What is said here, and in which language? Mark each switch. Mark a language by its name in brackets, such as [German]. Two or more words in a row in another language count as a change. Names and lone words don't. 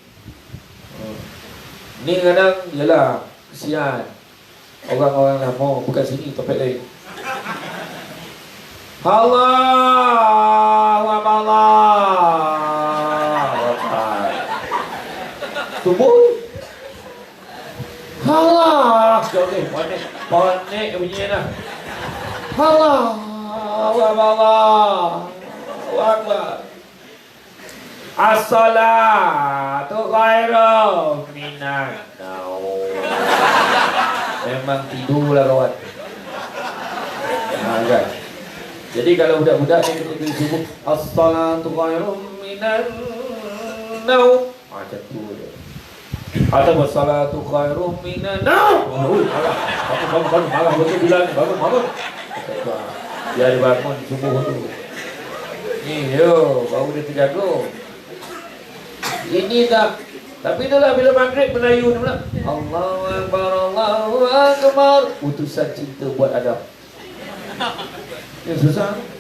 [Malay] Ni kadang yalah kesian orang-orang lama bukan sini topik lain. [Arabic] الله أكبر، الله أكبر. [Malay] Subuh. Allah. Okey, panik bunyinya dah. [Arabic] الله أكبر. الصلاة خير من النوم. [Malay] Memang tidurlah kawan. Kan? Jadi kalau budak-budak ni ketika subuh [Arabic] الصلاة خير من النوم. [Malay] Macam tu je. [Arabic] Atau الصلاة خير من النوم. [Malay] Bangun, malah betul bilang bangun. Dia bangun subuh tu. Ni yo, baru dia terjaga. Ini tak. Tapi itulah bila maghrib Melayu ni pula. [Arabic] الله أكبر، الله أكبر. [Malay] Utusan cinta buat Adam. Yang susah.